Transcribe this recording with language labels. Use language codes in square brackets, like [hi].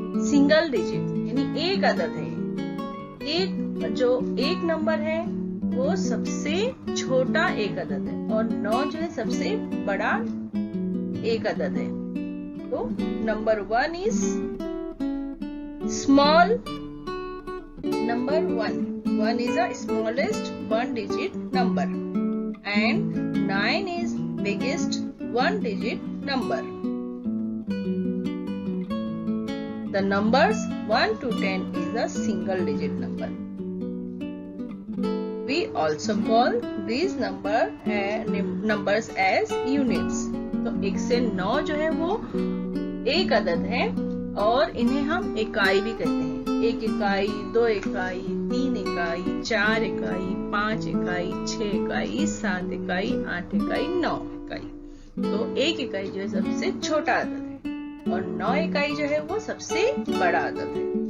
[hi] Single digit यानी एक अदद है। एक जो एक नंबर है वो सबसे छोटा एक अदद है और 9 जो है सबसे बड़ा एक अदद है। [en] तो number 1 is small number 1. 1 is the smallest one digit number and 9 is biggest one digit number. The numbers 1 to 10 is a single digit number. We also call these numbers as units. [hi] तो 1 से 9 जो है वो एक अदद है और इन्हें हम इकाई भी कहते हैं। 1 इकाई, 2 इकाई, 3 इकाई, 4 इकाई, 5 इकाई, 6 इकाई, 7 इकाई, 8 इकाई, 9 इकाई। तो 1 इकाई जो है सबसे छोटा अदद है और 9 इकाई जो है वो सबसे बड़ा अदद है।